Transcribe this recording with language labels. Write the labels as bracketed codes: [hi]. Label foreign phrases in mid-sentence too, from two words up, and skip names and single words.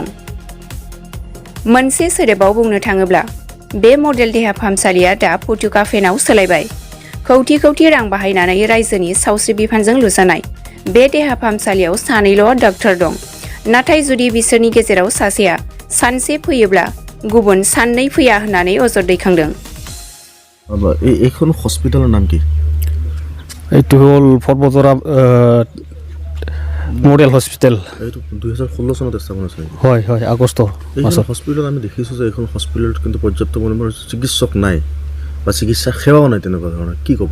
[brx] मोनसे सोदोबाव बुंनो थाङोब्ला बे मडेल देहा फाहामसालिया दा पुटुका फेनाव सोलायबाय। कौटि कौटि रां बाहायनानै रायजोनि सावस्रि बिफानजों लुजानाय बे देहा फाहामसालियाव सानैल' डाक्टर दं, नाथाय जुदि बिसोरनि गेजेराव सासेया सानसे फैयोब्ला गुबुन साननै फैया होननानै अजद दैखांदों। [as] এইখন হস্পিটালৰ নাম কি? এইটো হ'ল ফটবজৰা [en] model hospital. [as] এইটো 2016 চনত স্থাপন হৈছিল। হয় হয়, আগষ্ট মাসত। হস্পিটাল আমি দেখিছোঁ যে এইখন হস্পিটালত কিন্তু পৰ্যাপ্ত পৰিমাণৰ চিকিৎসক নাই বা চিকিৎসা সেৱাও নাই তেনেকুৱা ধৰণৰ, কি ক'ব?